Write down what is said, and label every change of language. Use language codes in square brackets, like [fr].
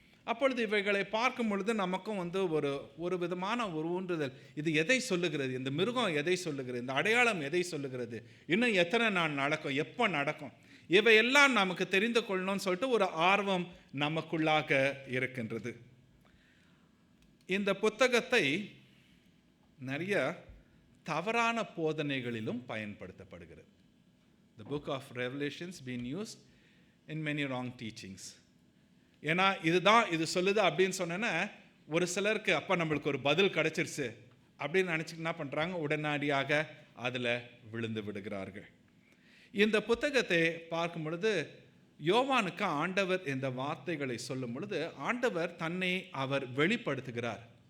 [ta] அப்பொழுது இவைகளை பார்க்கும் பொழுது நமக்கும் ஒரு விதமான ஒரு ஊன்றுதல், இது எதை சொல்லுகிறது, இந்த மிருகம் எதை சொல்லுகிறது, இந்த அடையாளம் எதை சொல்லுகிறது, இன்னும் எத்தனை நாள் நடக்கும், எப்போ நடக்கும், இவையெல்லாம் நமக்கு தெரிந்து கொள்ளணும்னு சொல்லிட்டு ஒரு ஆர்வம் நமக்குள்ளாக இருக்கின்றது. இந்த புத்தகத்தை நிறைய தவறான போதனைகளிலும் பயன்படுத்தப்படுகிறது. [en] The book of Revelations been used in many wrong teachings. [ta] ஏன்னா இது சொல்லுது அப்படின்னு சொன்னேன்னா ஒரு சிலருக்கு அப்போ நம்மளுக்கு ஒரு பதில் கிடைச்சிருச்சு அப்படின்னு நினச்சிட்டு என்ன பண்ணுறாங்க, உடனடியாக அதில் விழுந்து விடுகிறார்கள். இந்த புத்தகத்தை பார்க்கும் பொழுது யோவானுக்கு ஆண்டவர் இந்த வார்த்தைகளை சொல்லும் பொழுது ஆண்டவர் தன்னை அவர் வெளிப்படுத்துகிறார்.